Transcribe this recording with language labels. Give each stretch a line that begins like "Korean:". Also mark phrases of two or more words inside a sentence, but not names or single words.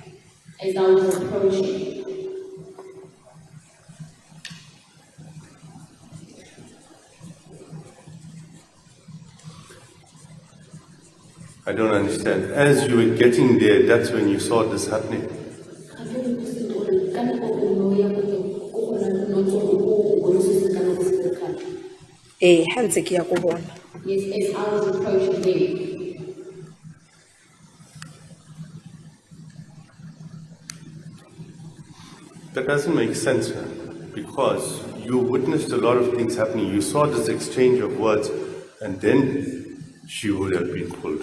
English: as I was approaching. I don't understand. As you were getting there, that's when you saw this happening.
Tswana: Hantse ke ya go bona.
English: Yes, as I was approaching there. That doesn't make sense, man, because you witnessed a lot of things happening. You saw this exchange of words, and then she would have been pulled.